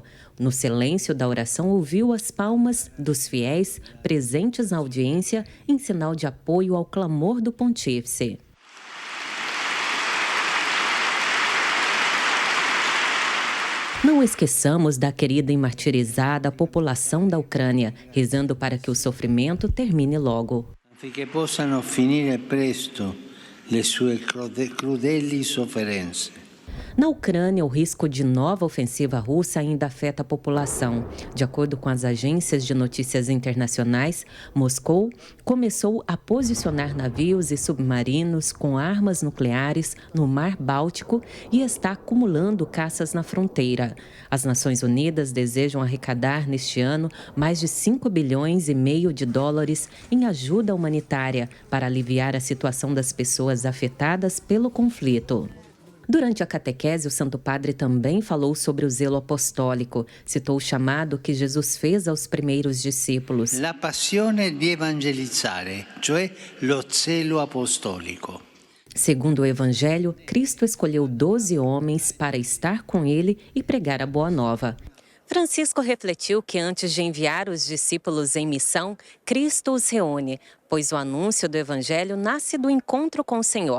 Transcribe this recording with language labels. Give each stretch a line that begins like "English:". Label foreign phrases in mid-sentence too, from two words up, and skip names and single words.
Portuguese: No silêncio da oração, ouviu as palmas dos fiéis presentes na audiência em sinal de apoio ao clamor do pontífice. Não esqueçamos da querida e martirizada população da Ucrânia, rezando para que o sofrimento termine logo.
Italian: Affinché possano finire presto le sue crudeli sofferenze.
Portuguese: Na Ucrânia, o risco de nova ofensiva russa ainda afeta a população. De acordo com as agências de notícias internacionais, Moscou começou a posicionar navios e submarinos com armas nucleares no Mar Báltico e está acumulando caças na fronteira. As Nações Unidas desejam arrecadar neste ano mais de 5,5 bilhões de dólares em ajuda humanitária para aliviar a situação das pessoas afetadas pelo conflito. Durante a catequese, o Santo Padre também falou sobre o zelo apostólico. Citou o chamado que Jesus fez aos primeiros discípulos.
Italian: La passione di evangelizzare, cioè lo zelo apostolico.
Portuguese: Segundo o Evangelho, Cristo escolheu 12 homens para estar com ele e pregar a boa nova. Francisco refletiu que antes de enviar os discípulos em missão, Cristo os reúne, pois o anúncio do Evangelho nasce do encontro com o Senhor.